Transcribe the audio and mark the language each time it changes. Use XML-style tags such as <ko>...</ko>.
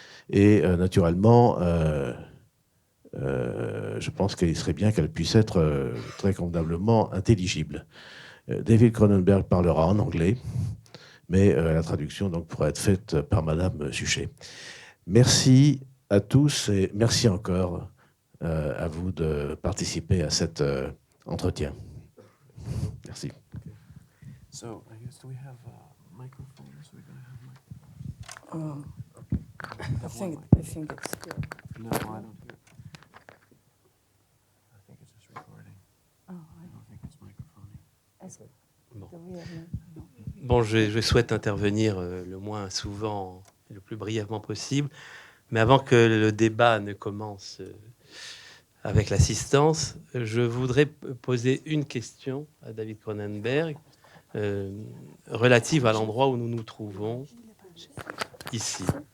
<fr>Et naturellement, je pense qu'il serait bien qu'elle puisse être très convenablement intelligible. David Cronenberg parlera en anglais, mais la traduction donc, pourra être faite par Madame Suchet. Merci à tous et merci encore à vous de participer à cet entretien. Merci.</fr> <en>So, I guess do we have microphones? We're going to have I think it's good. No, I don't hear. I think it's just recording. Oh, I don't think it's microphoning.</en> <fr>Bon. Bon, je souhaite intervenir le moins souvent et le plus brièvement possible, mais avant que le débat ne commence avec l'assistance, je voudrais poser une question à David Cronenberg relative à l'endroit où nous nous trouvons ici.</fr>